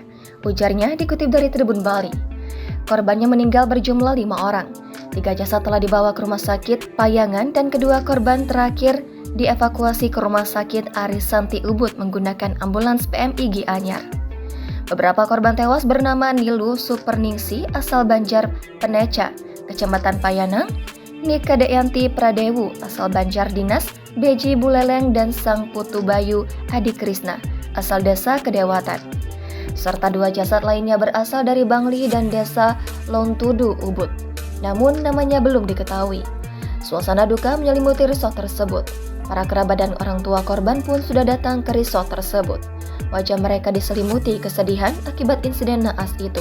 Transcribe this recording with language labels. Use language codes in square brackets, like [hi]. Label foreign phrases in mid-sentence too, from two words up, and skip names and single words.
[id] Ujarnya dikutip dari Tribun Bali. Korbannya meninggal berjumlah 5 orang. 3 jasad telah dibawa ke rumah sakit Payangan dan kedua korban terakhir dievakuasi ke rumah sakit Arisanti Ubud menggunakan ambulans PMI Gianyar. Beberapa korban tewas bernama Nilu Superningsi asal Banjar Peneca, Kecamatan Payanang, Nika Deyanti Pradewu asal Banjar Dinas, Beji Buleleng dan Sang Putu Bayu Hadi Krisna asal Desa Kedewatan. Serta 2 jasad lainnya berasal dari Bangli dan Desa Lontudu Ubud. Namun namanya belum diketahui. Suasana duka menyelimuti resort tersebut. Para kerabat dan orang tua korban pun sudah datang ke resort tersebut. Wajah mereka diselimuti kesedihan akibat insiden naas itu.